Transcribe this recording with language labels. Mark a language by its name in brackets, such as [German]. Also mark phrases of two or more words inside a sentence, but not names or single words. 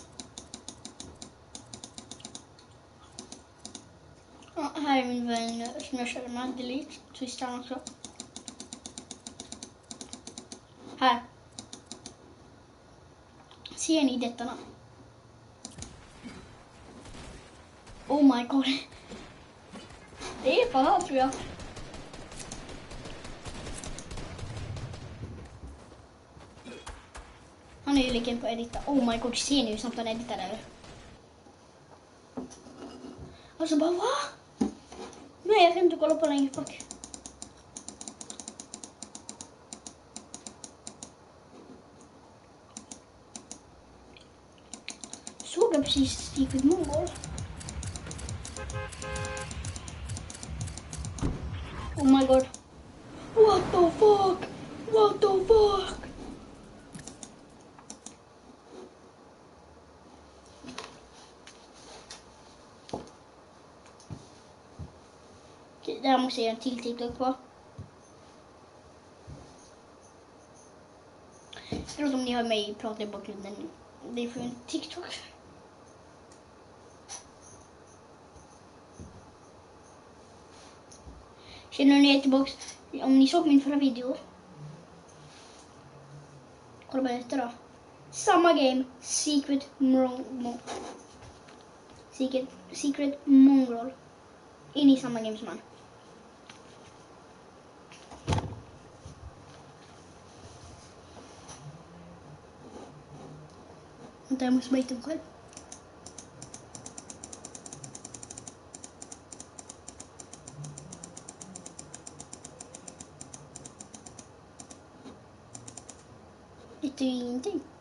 [Swedish] Ja, här är min vän som jag körde med, delete, twistar han också. Här. Ser ni detta? [English] Oh my god. [Swedish] Det är fan här, tror jag. Han är ju lika på att edita. [English] Oh my god, [Swedish] ser ni hur snabbt han editar där? Alltså bara, va? Nej, jag kan inte kolla på längre bak. Såg jag precis Steve Mongol? [English] Oh my god. What the fuck? What the fuck? [Swedish] Det här måste jag göra en till TikTok på. Förlåt om ni hör mig prata i bakgrunden. Det är för en TikTok. Känner ni tillbaka? Om ni såg min förra video. Kolla på detta då. Samma game. [English] Secret mode. Secret Mongrel. [Swedish] In i samma game som han. Vänta, jag måste bara hitta mig själv. Hittar ju ingenting.